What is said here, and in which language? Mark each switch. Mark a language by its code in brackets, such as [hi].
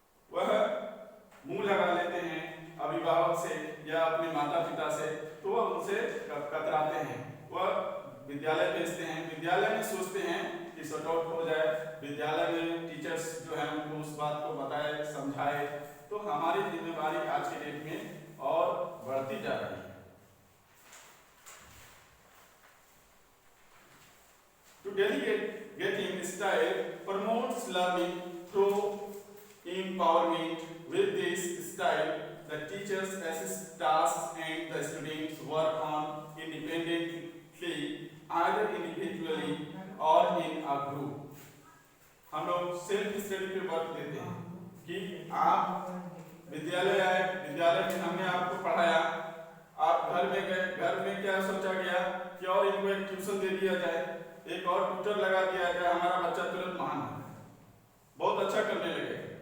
[hi] वह मुंह लगा लेते हैं अभिभावक से या अपने माता पिता से, तो वह उनसे कतराते हैं। वह विद्यालय भेजते हैं, विद्यालय में सोचते हैं कि सॉर्ट आउट हो जाए, विद्यालय में टीचर्स जो है उनको उस बात को बताए समझाए, तो हमारी जिम्मेदारी आज के डेट में और बढ़ती जा रही है। [en] To delegating style promotes learning through empowerment. With this style, the teachers assist tasks and the students work on independently, either individually or in a group. [hi] हम लोग सेल्फ स्टडी पे वर्क देते हैं कि आप विद्यालय आए, विद्यालय में हमने आपको पढ़ाया, आप घर में गए, घर में क्या सोचा गया कि और इनको एक ट्यूशन दे दिया जाए, एक और ट्यूटर लगा दिया जाए, हमारा बच्चा तुरंत महान हो, बहुत अच्छा करने लगे।